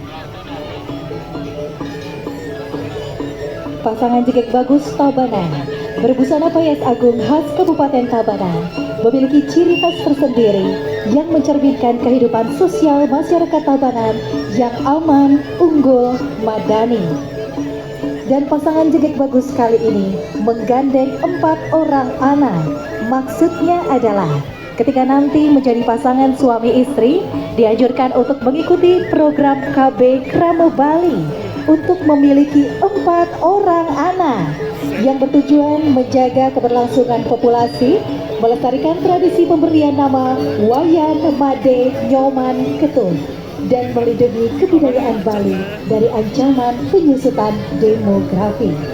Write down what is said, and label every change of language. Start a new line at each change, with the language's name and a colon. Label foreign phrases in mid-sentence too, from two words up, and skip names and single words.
Indonesian: Pasangan Jegek Bagus Tabanan Berbusana payas agung khas Kabupaten Tabanan memiliki ciri khas tersendiri yang mencerminkan kehidupan sosial masyarakat Tabanan yang aman, unggul, madani. Dan pasangan jegek bagus kali ini menggandeng 4 orang anak. Maksudnya adalah ketika nanti menjadi pasangan suami istri, dianjurkan untuk mengikuti program KB Kramo Bali untuk memiliki 4 orang anak yang bertujuan menjaga keberlangsungan populasi, melestarikan tradisi pemberian nama Wayan Made Nyoman Ketun, dan melindungi kebudayaan Bali dari ancaman penyusutan demografi.